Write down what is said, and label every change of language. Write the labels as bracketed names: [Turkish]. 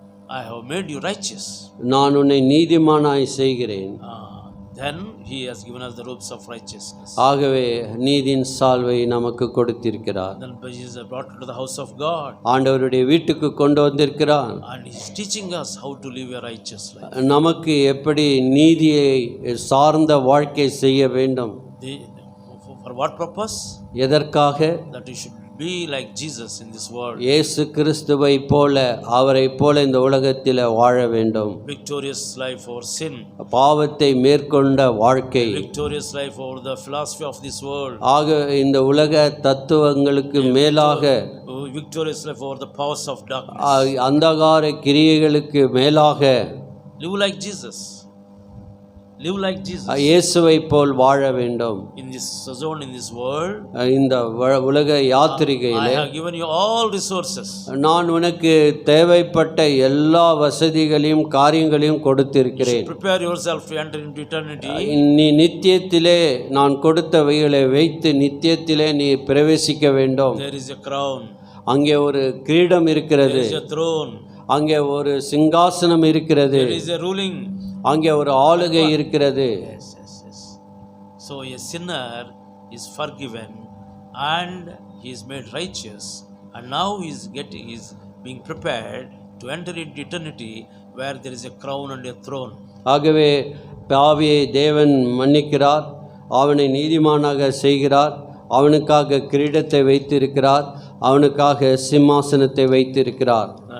[English] I have made you righteous. [Tamil] நான் உன்னை நீதிமானாய் செய்கிறேன். [English] Then He has given us the robes of righteousness. [Tamil] ஆகவே நீதியின் சால்வை நமக்கு கொடுத்திருக்கிறார். [English] Then Jesus brought to the house of God. [Tamil] ஆண்டவருடைய வீட்டுக்கு கொண்டு வந்திருக்கிறார். [English] And He is teaching us how to live a righteous life. [Tamil] நமக்கு எப்படி நீதியை சார்ந்த வாழ்க்கை செய்ய வேண்டும். [English] For what purpose? [Tamil] எதற்காக? [English] That we should be like Jesus in this world. [Tamil] இயேசு கிறிஸ்துவை போல அவரைப் போல இந்த உலகத்தில் வாழ வேண்டும். [English] Victorious life over sin. [Tamil] பாவத்தை மேற்கொண்ட வாழ்க்கை. [English] Victorious life over the philosophy of this world. [Tamil] ஆக இந்த உலக தத்துவங்களுக்கு மேலாக [English] Victorious life over the powers of darkness. [Tamil] அந்தகார கிரியைகளுக்கு மேலாக [English] Live like Jesus. Live like Jesus. [Tamil] இயேசுவை போல் வாழ வேண்டும். [English] In this sojourn in this world, [Tamil] இந்த உலக யாத்திரையிலே [English] I have given you all resources. [Tamil] நான் உனக்கு தேவைப்பட்ட எல்லா வசதிகளையும் காரியங்களையும் கொடுத்திருக்கிறேன். [English] Prepare yourself to enter into eternity. [Tamil] நீ நித்தியத்திலே நான் கொடுத்தவைகளை வைத்து நித்தியத்திலே நீ பிரவேசிக்க வேண்டும். [English] There is a crown. [Tamil] அங்கே ஒரு கிரீடம் இருக்கிறது. [English] There is a throne. [Tamil] அங்கே ஒரு சிங்காசனம் இருக்கிறது. [English] There is a ruling. [Tamil] அங்கே ஒரு ஆளுகை இருக்கிறது. [English] Yes. So a sinner is forgiven and he is made righteous, and now he is being prepared to enter into eternity where there is a crown and a throne. [Tamil] ஆகவே பாவியை தேவன் மன்னிக்கிறார், அவனை நீதிமானாக செய்கிறார், அவனுக்காக கிரீடத்தை வைத்திருக்கிறார், அவனுக்காக சிம்மாசனத்தை வைத்திருக்கிறார்.